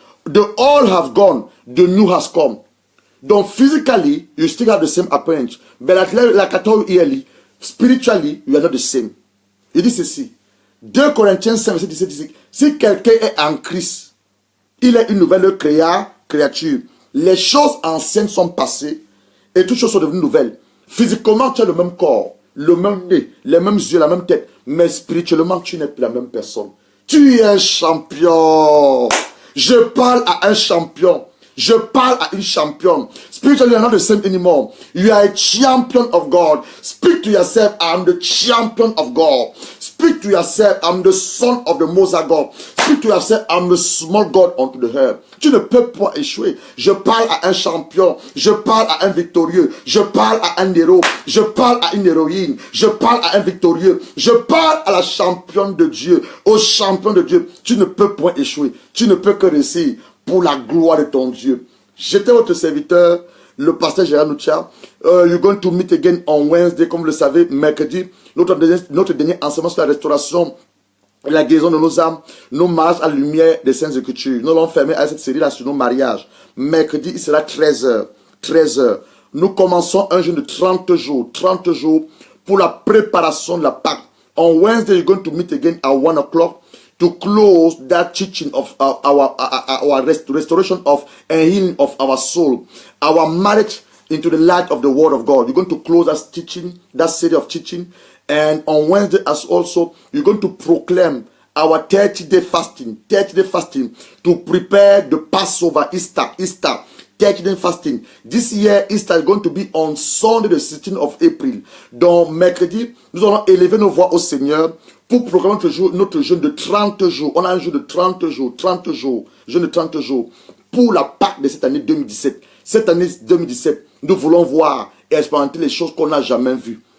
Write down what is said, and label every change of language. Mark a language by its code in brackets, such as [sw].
[en] The old have gone, the new has come. Donc, physically, you still have the same appearance. But like I told you earlier, spiritually, you are not the same. [fr] Il dit ceci. 2 Corinthiens 5, verset 17, si quelqu'un est en Christ, il est une nouvelle créature. Les choses anciennes sont passées et toutes choses sont devenues nouvelles. Physiquement, tu as le même corps, le même nez, les mêmes yeux, la même tête. Mais spirituellement, tu n'es plus la même personne. Tu es un champion. Je parle à un champion. Je parle à une championne. [en] Spiritually, you are not the same anymore. You are a champion of God. Speak to yourself, I am the champion of God. Speak to yourself, I am the son of the Most High God. Speak to yourself, I am the small God unto the earth. [fr] Tu ne peux pas échouer. Je parle à un champion. Je parle à un victorieux. Je parle à un héros. Je parle à une héroïne. Je parle à un victorieux. Je parle à la championne de Dieu. Au champion de Dieu. Tu ne peux pas échouer. Tu ne peux que réussir. Pour la gloire de ton Dieu. J'étais votre serviteur, le pasteur Gérard Noucha. [en] You're going to meet again on Wednesday, [fr] comme vous le savez, mercredi. Notre dernier enseignement sur la restauration, la guérison de nos âmes, nos mariages à la lumière des Saintes Écritures. Nous allons fermer à cette série-là sur nos mariages. Mercredi, il sera 13h. 13h. Nous commençons un jeûne de 30 jours. 30 jours pour la préparation de la Pâque. [en] On Wednesday, you're going to meet again at 1 o'clock. To close that teaching of our restoration of and healing of our soul, our marriage into the light of the Word of God. You're going to close that teaching, that series of teaching, and on Wednesday as also, you're going to proclaim our 30-day fasting, to prepare the Passover, Easter, 30-day fasting. This year, Easter is going to be on Sunday, the 16th of April. [fr] Donc, mercredi, nous allons élever nos voix au Seigneur pour proclamer notre jeûne de 30 jours. On a un jeûne de 30 jours, jeûne de 30 jours pour la Pâque de cette année 2017. Cette année 2017, nous voulons voir et expérimenter les choses qu'on n'a jamais vues.